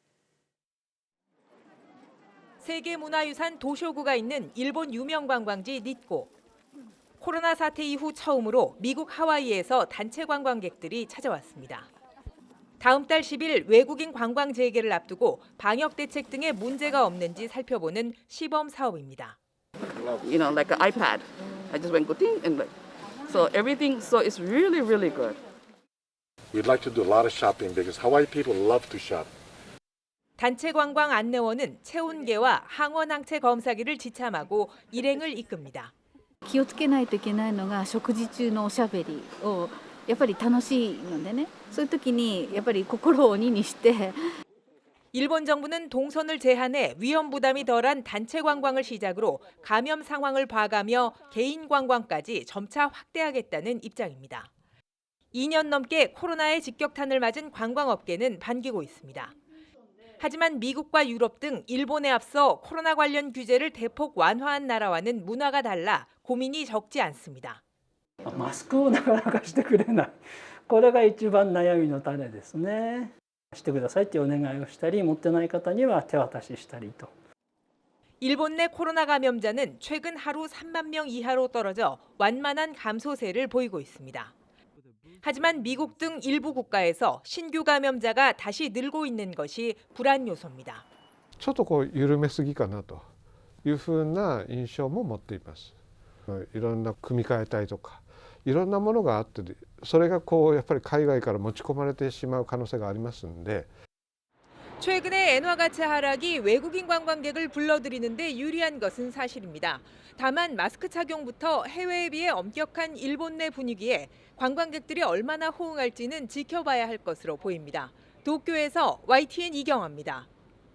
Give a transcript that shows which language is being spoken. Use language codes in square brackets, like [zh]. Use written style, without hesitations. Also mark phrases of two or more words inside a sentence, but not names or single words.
[ko] 세계문화유산 도쇼구가 있는 일본 유명 관광지 니꼬. 코로나 사태 이후 처음으로 미국 하와이에서 단체 관광객들이 찾아왔습니다. 다음 달 10일 외국인 관광 재개를 앞두고 방역 대책 등에 문제가 없는지 살펴보는 시범 사업입니다. [en] You know, like an iPad. I just went ding and like, so everything. So it's really, really good. We'd like to do a lot of shopping because Hawaii people love to shop. [ko] 단체 관광 안내원은 체온계와 항원 항체 검사기를 지참하고 일행을 이끕니다. [ja] 気をつけないといけないのが食事中のおしゃべりをやっぱり楽しいのでね、そういう時にやっぱり心を鬼にして [ko] 일본 정부는 동선을 제한해 위험 부담이 덜한 단체 관광을 시작으로 감염 상황을 봐가며 개인 관광까지 점차 확대하겠다는 입장입니다. 2년 넘게 코로나의 직격탄을 맞은 관광업계는 반기고 있습니다. 하지만 미국과 유럽 등 일본에 앞서 코로나 관련 규제를 대폭 완화한 나라와는 문화가 달라 고민이 적지 않습니다. [ja] マスクをなかなかしてくれない。これが一番悩みの種ですね。してくださいってお願いをしたり、持ってない方には手渡ししたりと。 [ko] 일본 내 코로나 감염자는 최근 하루 3만 명 이하로 떨어져 완만한 감소세를 보이고 있습니다. 하지만 미국 등 일부 국가에서 신규 감염자가 다시 늘고 있는 것이 불안 요소입니다. [ja] ちょっと緩めすぎかなというふうな印象も持っています。いろんな組み替えたりとか、いろんなものがあって、それがやっぱり海外から持ち込まれてしまう可能性がありますので。 [ko] 최근의 엔화 가치 하락이 외국인 관광객을 불러들이는 데 유리한 것은 사실입니다. 다만 마스크 착용부터 해외에 비해 엄격한 일본 내 분위기에 관광객들이 얼마나 호응할지는 지켜봐야 할 것으로 보입니다. 도쿄에서 YTN 이경아입니다.